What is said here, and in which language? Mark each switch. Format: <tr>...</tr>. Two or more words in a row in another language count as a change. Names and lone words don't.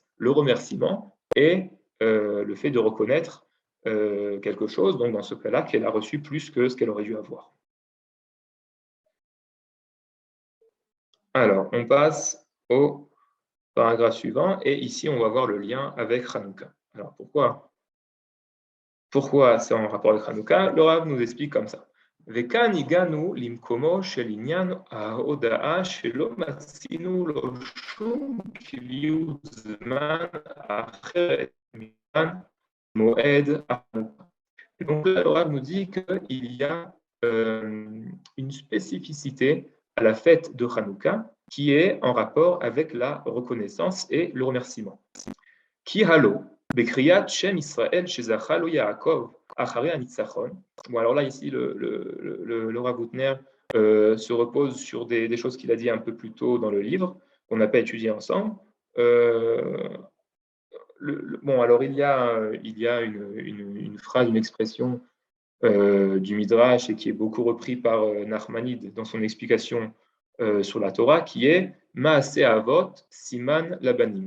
<fr>Le remerciement et le fait de reconnaître quelque chose, donc dans ce cas-là, qu'elle a reçu plus que ce qu'elle aurait dû avoir. Alors, on passe au paragraphe suivant, et ici, on va voir le lien avec Hanouka. Alors, pourquoi c'est en rapport avec Hanouka? Le Rav nous explique comme ça.</fr> <he>וכאן הגענו למקומו של עניין ההודעה שלא מצינו לו שום קביעות זמן אחרת מזמן מועד החנוכה.</he> <fr>Donc là, le Rav nous dit qu'il y a une spécificité à la fête de Hanouka qui est en rapport avec la reconnaissance et le remerciement.</fr> <he>כי הלא בקריאת שם ישראל שזכה לו יעקב אחרי הניצחון.</he> <fr>Bon, alors là, ici, le Rav Boutner se repose sur des choses qu'il a dit un peu plus tôt dans le livre, qu'on n'a pas étudié ensemble. Bon, alors il y a une phrase, une expression du Midrash et qui est beaucoup repris par Nachmanide dans son explication sur la Torah, qui est</fr> <he>מעשה אבות סימן לבנים.</he>